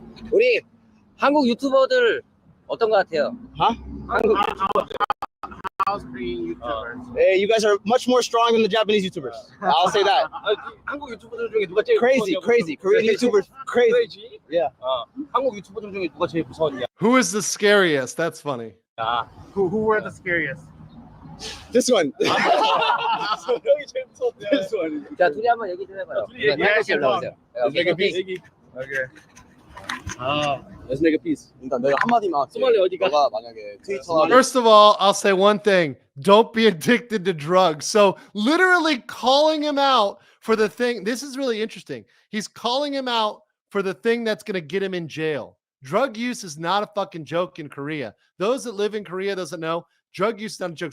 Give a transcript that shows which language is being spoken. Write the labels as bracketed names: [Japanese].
[Korean] 우리 한국 유튜버들 어떤 것 같아요? Huh? 한국 [English] How's Korean YouTubers? Hey, you guys are much more strong than the Japanese YouTubers. I'll say that. [Korean] 한국 유튜버들 중에 누가 제일 [English] Crazy, crazy. Korean YouTubers, crazy. Yeah. [Korean] 한국 유튜버들 중에 누가 제일 무서웠냐? [English] Who is the scariest? That's funny. Who were the scariest? This one. [Korean] 형이 제일 무서웠대. [English] This one. [Korean] 자, 둘이 한번 얘기 좀 해봐요. 얘기해, 씨 올라오세요. [English] Let's make a peace. Okay. Let's make a peace. [Korean] 일단 내가 한마디만 할게. 소말리 어디가? 너가 만약에 트위터 [English] First of all, I'll say one thing. Don't be addicted to drugs. So literally calling him out for the thing. This is really interesting. He's calling him out for the thing that's going to get him in jail. Drug use is not a fucking joke in Korea. Those that live in Korea doesn't know drug use is not a joke.